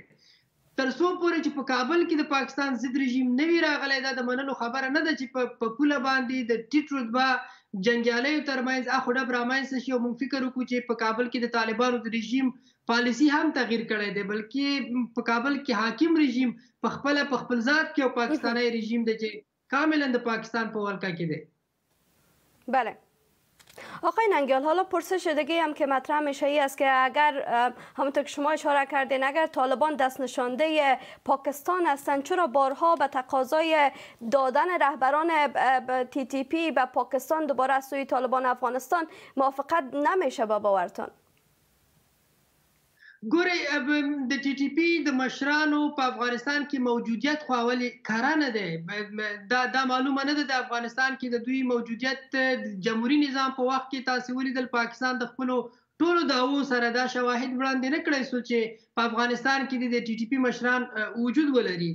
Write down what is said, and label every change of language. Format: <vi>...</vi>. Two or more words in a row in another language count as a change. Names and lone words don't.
<ps>تر څو پورې چې په کابل کې د پاکستان ضد رژیم نه وي راغلی، دا د منلو خبره نه ده چې په پوله باندې د ټیټ رتبه جنګیالیو ترمنځ اخوډب رامنځته شي او موږ فکر وکړو چې په کابل کې د طالبانو د رژیم پالیسي هم تغییر کړی دی، بلکې په کابل کې حاکم رژیم په خپل ذات کې یو پاکستانی رژیم دی چې کاملا د پاکستان په ولکه کې دی.</ps> <fa>بله آقای ننگیال، حالا پرسش دیگه هم که مطرح میشه ای است که اگر همونطور که شما اشاره کردین اگر طالبان دست نشانده پاکستان هستند، چرا بارها به تقاضای دادن رهبران TTP به پاکستان دوباره از سوی طالبان افغانستان موافقت نمیشه به باورتان؟</fa> <ps>ګورئ د TTP د مشرانو په افغانستان کې موجودیت خو اول کره نه دی، دا معلومه نه ده د افغانستان کې د دوی موجودیت د جمهوري نظام په وخت کې تاسې ولیدل پاکستان د خپلو ټولو دعوو سره دا شواهد وړاندې نه کړی څو چې په افغانستان کې د TTP مشران وجود ولري.</ps>